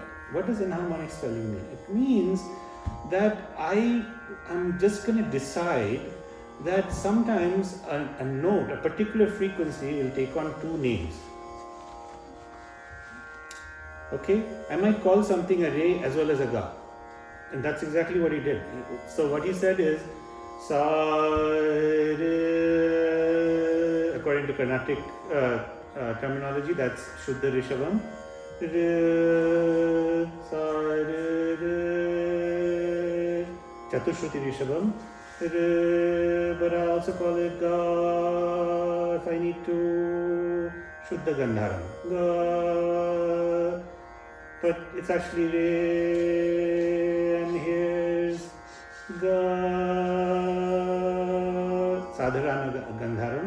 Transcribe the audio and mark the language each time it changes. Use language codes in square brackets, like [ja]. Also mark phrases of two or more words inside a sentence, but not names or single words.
[en] What does enharmonic spelling mean? It means that I am just going to decide that sometimes a note, a particular frequency will take on two names. Okay, I might call something a re as well as a ga. And that's exactly what he did. So what he said is, sa, re, according to Carnatic terminology, that's Shuddha Rishabham. Re, sa, re, re, Chatushruti Rishabham. Re, but I also call it ga if I need to, Shuddha Gandharam. Ga, but it's actually re, and here's ga, Sadharana Gandharam.